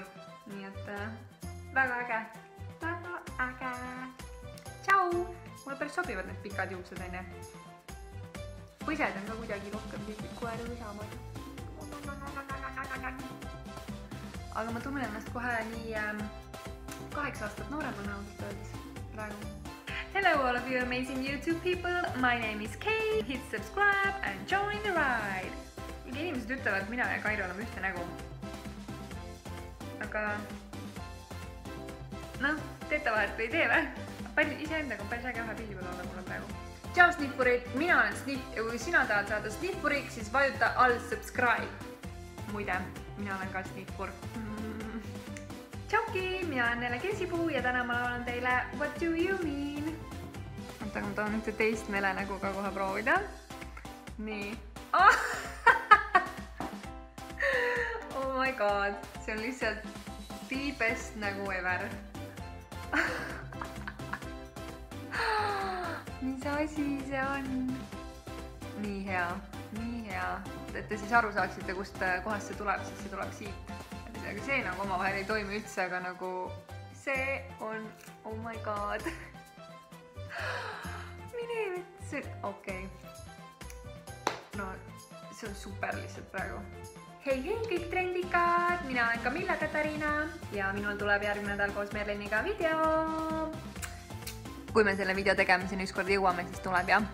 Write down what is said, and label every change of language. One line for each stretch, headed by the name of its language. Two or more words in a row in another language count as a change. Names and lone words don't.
Estonian: Nii et väga äge. Tšau! Mulle päris sobivad need pikad juuksed, on ju. Põsed on ka kuidagi rohkem tüüpid koeri üsamad. Aga ma tunnen ennast kohe nii 8 aastat nooremana ausalt öeldes praegu.
English: Hello all of you amazing YouTube people, my name is Kay. Hit subscribe and join the ride.
Estonian: Inimesed ütlevad, et mina ja Kairo oleme ühte nägu. Aga noh, teete vahet või ei tee või? Iseendaga on päris äge ühe pildi peal olla mulle praegu. Tšau snippurid, mina olen Snipp ja kui sina tahad saada snippuriks, siis vajuta all subscribe. Muide, mina olen ka snippur. Tšauki, mina olen Nele Kesipuu ja täna ma laulan teile What do you mean? Oota, ma tahan ühte teist Nele nägu ka kohe proovida. Nii.
English: Oh my god,
Estonian: see on lihtsalt
English: the best
Estonian: nägu ever. Mis asi see on? Nii hea. Et te siis aru saaksite, kust kohast see tuleb, siis see tuleb siit. Aga see nagu omavahel ei toimi üldse, aga nagu see on,
English: oh my god.
Estonian: Mine vitsi, okei. No, see on super lihtsalt praegu. Hei kõik trendikad, mina olen Camilla Katariina ja minul tuleb järgmine nädal koos Merliniga video. Kui me selle video tegemiseni ükskord jõuame, siis tuleb jah.